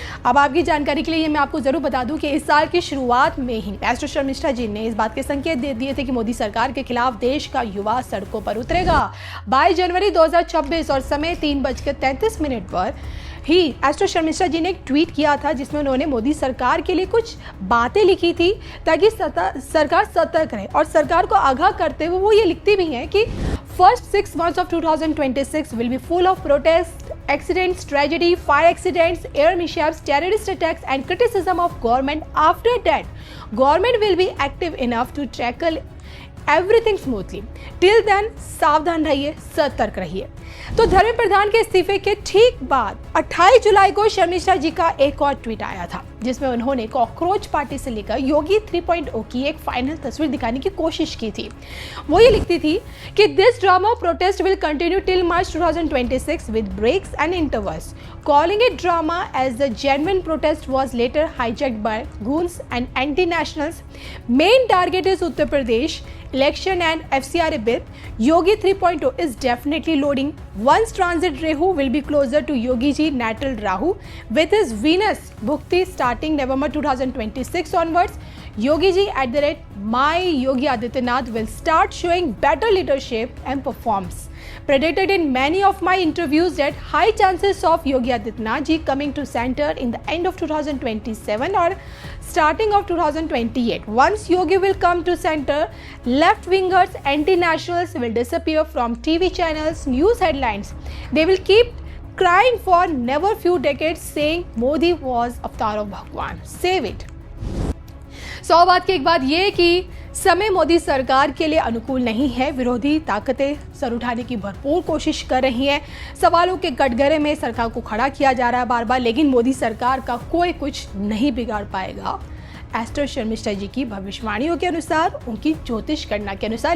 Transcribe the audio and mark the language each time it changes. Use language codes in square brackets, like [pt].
[hi] अब आपकी जानकारी के लिए मैं आपको जरूर बता दूं कि इस साल की शुरुआत में ही एस्ट्रो शर्मिष्ठा जी ने इस बात के संकेत दे दिए थे कि मोदी सरकार के खिलाफ देश का युवा सड़कों पर उतरेगा। 22 जनवरी 2026 और समय 3:33 पर ही एस्ट्रो शर्मिष्ठा जी ने एक ट्वीट किया था, जिसमें उन्होंने मोदी सरकार के लिए कुछ बातें लिखी थी ताकि सरकार सतर्क रहे। और सरकार को आगाह करते हुए वो ये लिखती भी हैं कि [en] First 6 months of 2026 will be full of protests, accidents, tragedy, fire accidents, air mishaps, terrorist attacks and criticism of government. After that, government will be active enough to tackle everything smoothly. Till then [hi] सावधान रहिए, सतर्क रहिए। तो धर्मेंद्र प्रधान के इस्तीफे के ठीक बाद 28 जुलाई को शर्मिष्ठा जी का एक और ट्वीट आया था, जिसमें उन्होंने कॉकरोच पार्टी से लेकर योगी 3.0 की एक फाइनल तस्वीर दिखाने की कोशिश की थी। वो ये लिखती थी कि [en] This drama protest will continue till March 2026 with breaks and intervals. Calling it drama as the genuine protest was later hijacked by goons and anti-nationals. Main target is Uttar Pradesh election and FCRA bill. Yogi 3.0 is definitely loading. Once transit Rahu will be closer to Yogi ji natal Rahu with his Venus Bhukti starting November 2026 onwards. Yogi ji at the rate my Yogi Adityanath will start showing better leadership and performs. Predicted in many of my interviews that high chances of Yogi Adityanath ji coming to center in the end of 2027 or starting of 2028. Once Yogi will come to center, left-wingers, anti-nationals will disappear from TV channels, news headlines. They will keep crying for never few decades saying Modi was avatar of Bhagwan. Save it. [hi] 100 बात की एक बात ये कि समय मोदी सरकार के लिए अनुकूल नहीं है। विरोधी ताकतें सर उठाने की भरपूर कोशिश कर रही हैं। सवालों के कटघरे में सरकार को खड़ा किया जा रहा है बार बार, लेकिन मोदी सरकार का कोई कुछ नहीं बिगाड़ पाएगा एस्ट्रो शर्मिष्ठा जी की भविष्यवाणियों के अनुसार, उनकी ज्योतिष गणना के अनुसार।